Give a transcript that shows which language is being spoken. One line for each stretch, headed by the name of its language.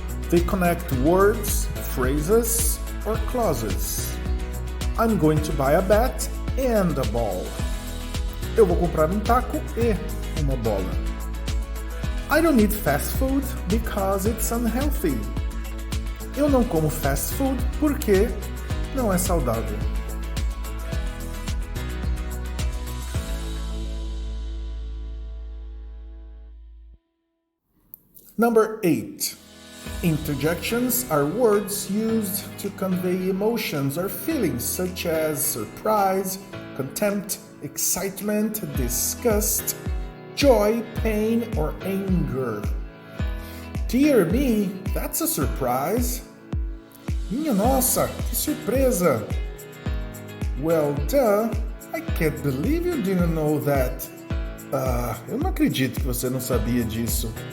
English: They connect words, phrases, or clauses. I'm going to buy a bat and a ball.
Portuguese: Eu vou comprar um taco e uma bola.
English: I don't eat fast food because it's unhealthy.
Portuguese: Eu não como fast food porque não é saudável.
English: Number 8. Interjections are words used to convey emotions or feelings such as surprise, contempt, excitement, disgust, joy, pain, or anger. Dear me, that's a surprise.
Portuguese: Minha nossa, que surpresa.
English: Well, duh, I can't believe you didn't know that.
Portuguese: Eu não acredito que você não sabia disso.